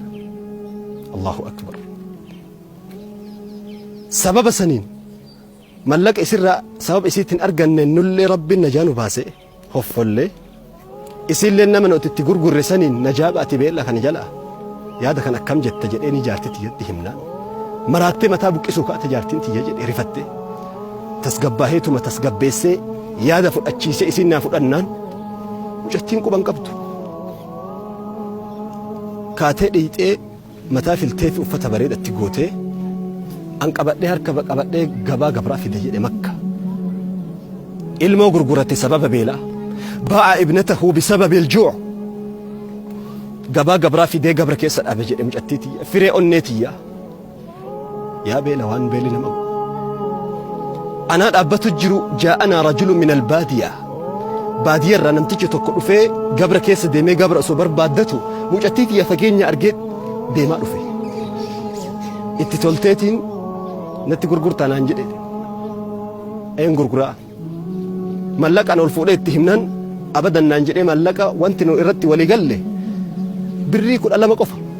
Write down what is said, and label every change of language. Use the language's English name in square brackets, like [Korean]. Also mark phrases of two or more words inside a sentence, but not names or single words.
[Arabic] الله أكبر. [Oromo] sababa saniin mallaqa isirraa sababa isiitiin arganne nullee rabbiin najaa nu baase hoffollee isillee nama nuti gurgurre saniin najaa baati beella kan jala yaada kan akkam jetta jedheeni jaartitti jedhi himnaan maraattee mataa buqqisuu kaate jaartiin tiyya jedhe rifatte tasgabbaaheetuma tasgabbeessee yaada fudhachiise isin naa fudhannaan mucattiin quban qabdu kaatee dhiixee mataa filtee fi uffata bareedatti gootee an qabadhee harka qabadhee gabaa gabraa fide jedhe makka ilmoo gurgurate sababa beelaa [Arabic] باع ابنته بسبب الجوع [Oromo] gabaa fidee gabra keessa dhaabe jedhe mucattiiti firee onneetiyya yaa beela waan beeli nama anaa dhaabbatu jiru jaa'anaa [Arabic] رجل من البادية [Oromo] baadiyarraa namtichi tokko dhufee gabra keessa deemee gabra osoo barbaaddatu mucattiitiyya fageenya argee deemaa dhufe itti tolteetiin natti gurgurtaa naan jedhe een gurguraa mallaqaan ol fuudhee itti himnaan abadan naan jedhee mallaqa wanti nu irratti walii galle birrii 12 qofa